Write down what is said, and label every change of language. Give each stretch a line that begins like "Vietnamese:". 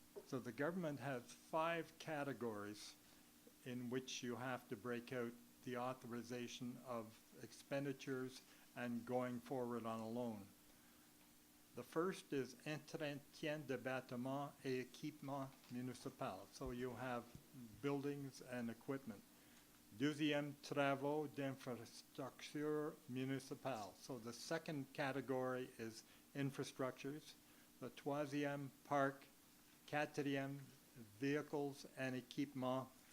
English: So the government has 5 categories in which you have to break out the authorization of expenditures and going forward on a loan. The first is
French: entretien de bâtiments et équipements municipaux.
English: So you have buildings and equipment.
French: Deuxième, travaux d'infrastructure municipale.
English: So the second category is infrastructures.
French: The troisième, parc. Quatrième,
English: vehicles and
French: équipements.